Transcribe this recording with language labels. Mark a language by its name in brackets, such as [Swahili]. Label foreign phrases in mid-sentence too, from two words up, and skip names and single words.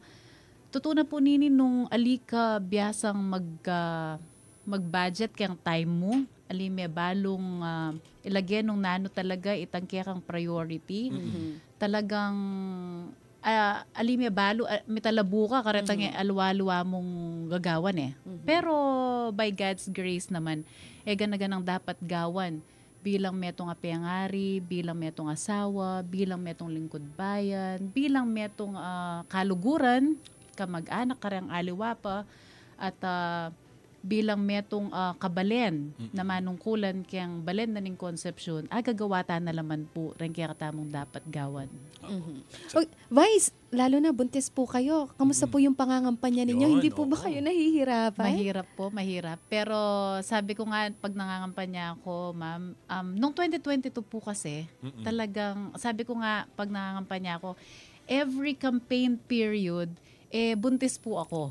[Pampanga] Totoo na po nini nung alika biyasang mag-budget kayang time mo, alime balong ilagyan nung nano talaga itangke kang priority. Talagang alime balo mitalabuka karetang alwa-luwa mong gagawan Pero [English] by God's grace [Pampanga] naman ganaganang dapat gawan bilang metong apengari, bilang metong asawa, bilang metong lingkod bayan, bilang metong kaluguran, kamag-anak karang aliwa pa at bilang metong kabalen na manungkulan kayang balen na ning Concepcion, gagawata na laman po rin kaya katamong dapat gawan. [Filipino] Vice, lalo na buntis po kayo. Kamusta po yung pangangampanya ninyo? Hindi po ba kayo nahihirapan? Mahirap. Pero sabi ko nga, pag nangangampanya ako, ma'am, nung 2022 po kasi, talagang, sabi ko nga, pag nangangampanya ako, [English] every campaign period, [Filipino] buntis po ako.